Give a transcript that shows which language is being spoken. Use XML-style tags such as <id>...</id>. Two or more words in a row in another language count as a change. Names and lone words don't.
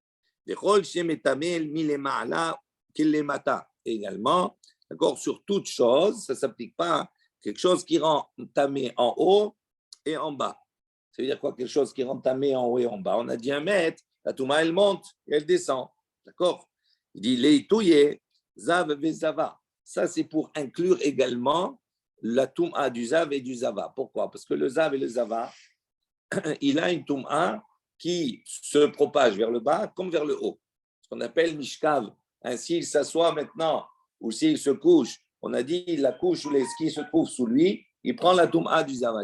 <fr>Également, d'accord, sur toute chose, ça ne s'applique pas à quelque chose qui rend tamé en haut et en bas. Ça veut dire quoi, quelque chose qui rend tamé en haut et en bas? On a dit 1 mètre, la touma, elle monte et elle descend. D'accord? Il dit les touye,</fr> <he>זב וזבה.</he> <fr>Ça, c'est pour inclure également la touma du zav et du zava. Pourquoi? Parce que le zav et le zava, il a une touma qui se propage vers le bas comme vers le haut. Ce qu'on appelle mishkav. Ainsi, il s'assoit maintenant ou s'il se couche, on a dit la couche ou les skis se trouvent sous lui, il prend la touma du zava.</fr>